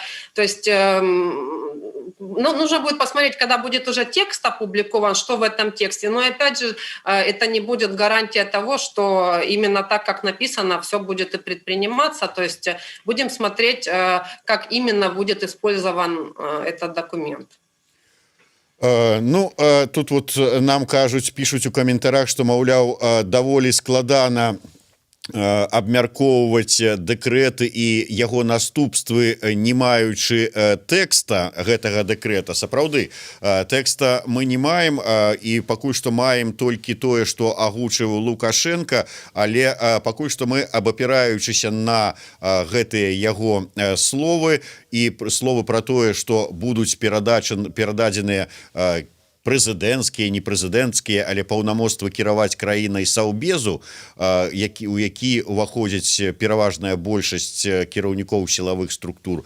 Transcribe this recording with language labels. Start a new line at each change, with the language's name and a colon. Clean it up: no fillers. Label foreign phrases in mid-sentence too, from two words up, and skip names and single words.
Russian: То есть нужно будет посмотреть, когда будет уже текст опубликован, что в этом тексте. Но опять же, это не будет гарантия того, что именно так, как написано, все будет и предприниматься. То есть будем смотреть, как именно будет использован этот документ.
Belarusian: Ну тут вот нам кажуць, пишуць у каментарах, што маўляў даволі складана абмяркоўваць дэкрэты і яго наступствы, не маючы тэкста гэтага дэкрэта. Сапраўды, тэкста мы не маем, і пакуль што маем толькі тое, што агучыў Лукашенко, але пакуль што мы, абапіраючыся на гэтыя яго словы і словы пра тое, што будуць перададзеныя прэзідэнцкія, не прэзідэнцкія, але паўнамоцтвы кіраваць краінай саўбезу, у які ўваходзіць пераважная большасць кіраўнікоў сілавых структур.